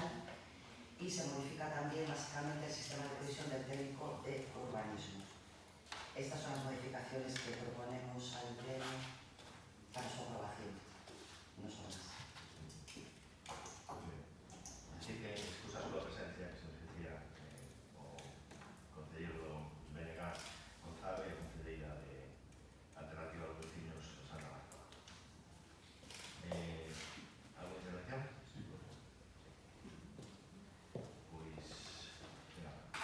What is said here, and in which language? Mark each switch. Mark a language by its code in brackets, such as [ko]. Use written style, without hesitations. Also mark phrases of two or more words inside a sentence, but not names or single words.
[es] Y se modifica también básicamente el sistema de provisión del técnico de urbanismo. Estas son las modificaciones que proponemos al Pleno para su aprobación. No son más. [gl] Así que, excusa a súa presencia, que se nos decía o concelleiro Benegas González, concelleira de Alternativa dos Veciños Santa Marta. [es] Alguna intervención? Sí, por favor. [gl] Pois, nada.